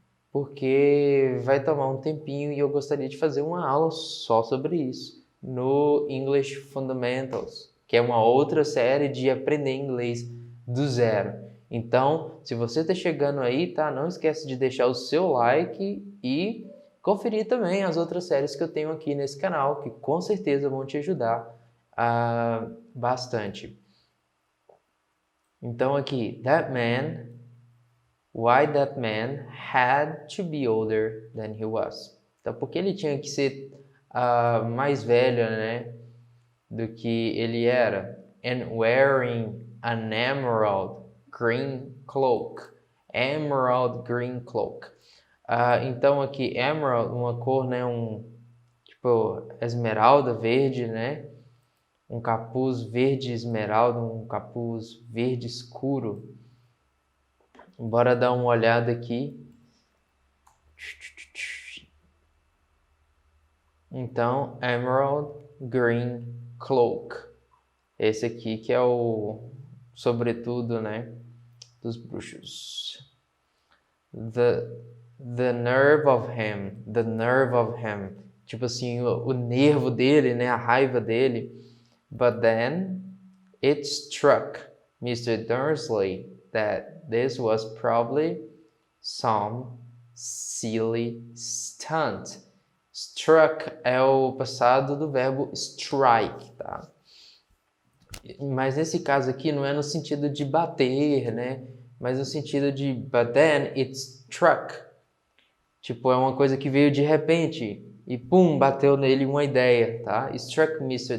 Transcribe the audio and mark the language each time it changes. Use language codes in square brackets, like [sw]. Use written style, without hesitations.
[pt] Porque vai tomar um tempinho e eu gostaria de fazer uma aula só sobre isso no English Fundamentals, que é uma outra série de aprender inglês do zero. Então, se você está chegando aí, tá? Não esquece de deixar o seu like e conferir também as outras séries que eu tenho aqui nesse canal, que com certeza vão te ajudar bastante. Então aqui, [en] why that man had to be older than he was. [pt] Então, porque ele tinha que ser mais velho, né, do que ele era. [en] And wearing an emerald green cloak. Emerald green cloak. [pt] Então aqui, emerald, uma cor, né, tipo esmeralda, verde, né? Um capuz verde esmeralda, um capuz verde escuro. Bora dar uma olhada aqui. Então, [en] emerald green cloak. [pt] Esse aqui que é o sobretudo, né, dos bruxos. [en] The nerve of him, the nerve of him. [pt] Tipo assim, o nervo dele, né, a raiva dele. [en] But then it struck Mr. Dursley that this was probably some silly stunt. [pt] Struck é o passado do verbo strike, tá? Mas nesse caso aqui não é no sentido de bater, né? Mas no sentido de [en] but then it struck. [pt] Tipo, é uma coisa que veio de repente e pum, bateu nele uma ideia, tá? Struck Mr.